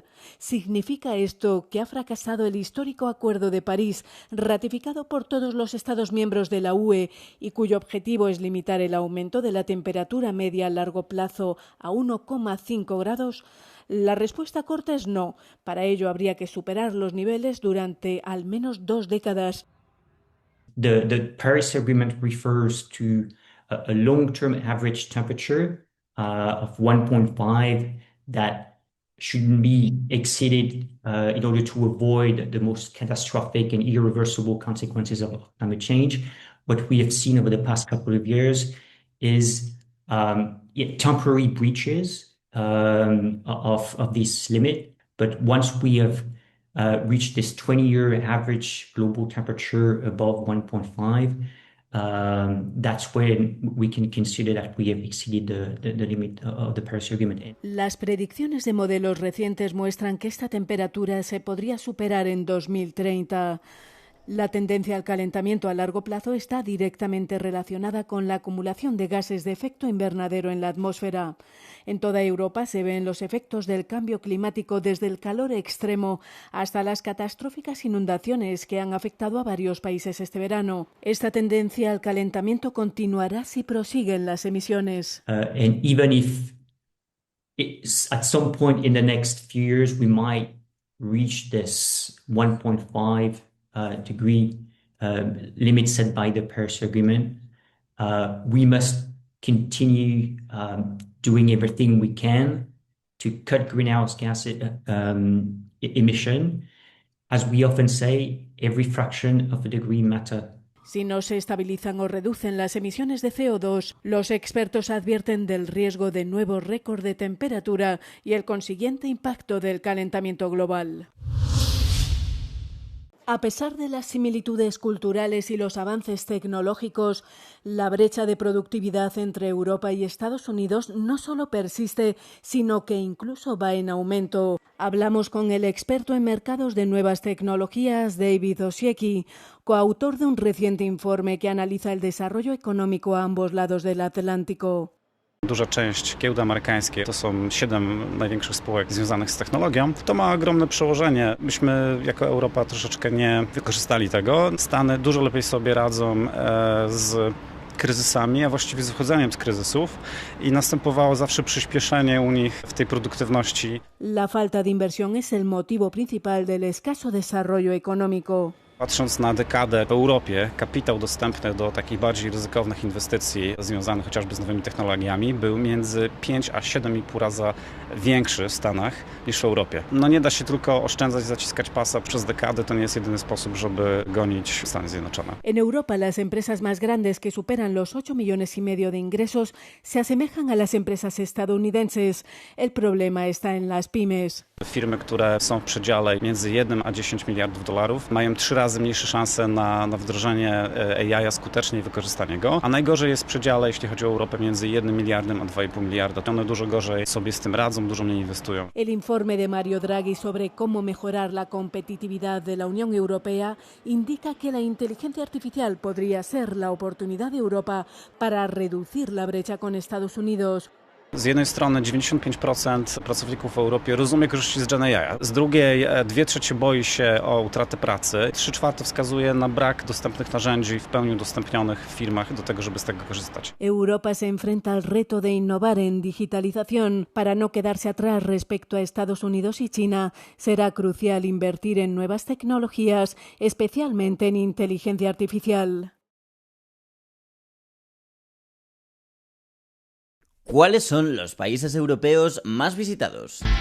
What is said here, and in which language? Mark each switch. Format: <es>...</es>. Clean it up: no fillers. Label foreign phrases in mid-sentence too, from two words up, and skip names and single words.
<es>¿Significa esto que ha fracasado el histórico Acuerdo de París, ratificado por todos los Estados miembros de la UE y cuyo objetivo es limitar el aumento de la temperatura media a largo plazo a 1,5 grados? La respuesta corta es no. Para ello habría que superar los niveles durante al menos 2 décadas.</es> <en>The Paris Agreement refers to a long-term average temperature of 1.5 that shouldn't be exceeded in order to avoid the most catastrophic and irreversible consequences of climate change. What we have seen over the past couple of years is temporary breaches of this limit. But once we have reached this 20-year average global temperature above 1.5, that's when we can consider that we have exceeded the limit of the Paris Agreement.</en> <es>Las predicciones de modelos recientes muestran que esta temperatura se podría superar en 2030. La tendencia al calentamiento a largo plazo está directamente relacionada con la acumulación de gases de efecto invernadero en la atmósfera. En toda Europa se ven los efectos del cambio climático desde el calor extremo hasta las catastróficas inundaciones que han afectado a varios países este verano. Esta tendencia al calentamiento continuará si prosiguen las emisiones.</es> <en>And even if at some point in the next few years we might reach this 1.5 degree limit set by the Paris Agreement, we must continue doing everything we can to cut greenhouse gas emission. As we often say, every fraction of a degree matters.</en> <es>Si no se estabilizan o reducen las emisiones de CO2, los expertos advierten del riesgo de nuevos récords de temperatura y el consiguiente impacto del calentamiento global. A pesar de las similitudes culturales y los avances tecnológicos, la brecha de productividad entre Europa y Estados Unidos no solo persiste, sino que incluso va en aumento. Hablamos con el experto en mercados de nuevas tecnologías, David Osiecki, coautor de un reciente informe que analiza el desarrollo económico a ambos lados del Atlántico.</es> <pl>Duża część giełd amerykańskiej to są 7 największych spółek związanych z technologią. To ma ogromne przełożenie. Myśmy jako Europa troszeczkę nie wykorzystali tego. Stany dużo lepiej sobie radzą z kryzysami, a właściwie z wychodzeniem z kryzysów i następowało zawsze przyspieszenie u nich w tej produktywności.</pl> <es>La falta de inversión es el motivo principal del escaso desarrollo económico.</es> <pl>Patrząc na dekadę w Europie, kapitał dostępny do takich bardziej ryzykownych inwestycji związanych chociażby z nowymi technologiami był między 5 a 7,5 raza większy w Stanach niż w Europie. No nie da się tylko oszczędzać, zaciskać pasa przez dekadę, to nie jest jedyny sposób, żeby gonić Stany Zjednoczone.</pl> <es>En Europa, las empresas más grandes que superan los 8,5 millones de ingresos se asemejan a las empresas estadounidenses. El problema está en las pymes.</es> <pl>Firmy, które są w przedziale między 1 a 10 miliardów dolarów, mają 3 razy mniejsze szanse na wdrożenie AI skutecznie i wykorzystanie go. A najgorzej jest w przedziale, jeśli chodzi o Europę, między 1 miliardem a 2,5 miliarda. One dużo gorzej sobie z tym radzą, dużo mniej inwestują.</pl> <es>El informe de Mario Draghi sobre cómo mejorar la competitividad de la Unión Europea indica que la inteligencia artificial podría ser la oportunidad de Europa para reducir la brecha con Estados Unidos.</es> <pl>Z jednej strony 95% pracowników w Europie rozumie korzyści z Gen AI, z drugiej 2/3 boi się o utratę pracy, 3/4 wskazuje na brak dostępnych narzędzi w pełni udostępnionych w firmach do tego, żeby z tego korzystać.</pl> <es>Europa se enfrenta al reto de innovar en digitalización. Para no quedarse atrás respecto a Estados Unidos y China, será crucial invertir en nuevas tecnologías, especialmente en inteligencia artificial. ¿Cuáles son los países europeos más visitados?</es>